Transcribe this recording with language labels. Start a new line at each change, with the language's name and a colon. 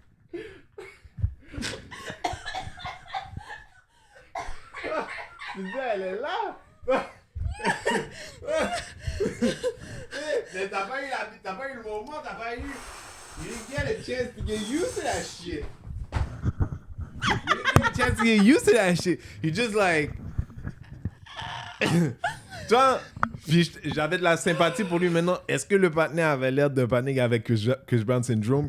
French: Tu dis, elle est là. Mais t'as pas eu le moment, t'as pas eu...
English: You didn't get a chance to get used to that shit. You didn't get a chance to get used to that shit. You just like...
French: Toi, j'avais de la sympathie pour lui. Maintenant, est-ce que le partenaire avait l'air d'un partenaire avec Chris Brown syndrome?